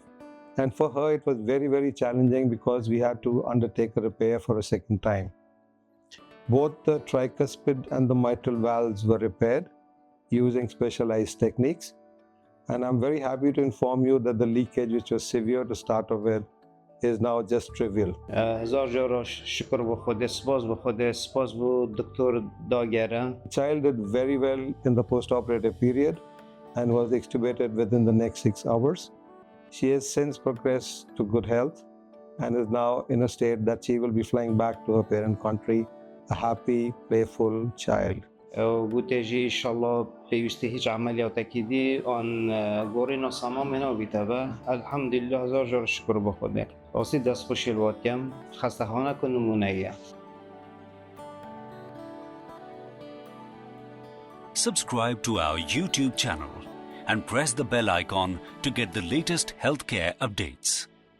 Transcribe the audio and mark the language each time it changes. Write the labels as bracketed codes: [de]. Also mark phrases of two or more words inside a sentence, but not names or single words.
[en] And for her, it was very, very challenging because we had to undertake a repair for a second time. Both the tricuspid and the mitral valves were repaired using specialized techniques. And I'm very happy to inform you that the leakage, which was severe to start off with, is now just trivial. [ku] هزار جار شکر بخوده سپاس بو دکتر داگره. [en] The child did very well in the post-operative period and was extubated within the next 6 hours. She has since progressed to good health and is now in a state that she will be flying back to her parent country, a happy, playful child. [ku] گوتجی انشالله پیوسته هیچ عملیات اکیدی آن گورینا صمام منو بیتابه الحمدلله هزار جار شکر بخوده راستی دست خوشی الواد کم خسته خانه کنمونه. [en] Subscribe to our YouTube channel and press the bell icon to get the latest healthcare updates.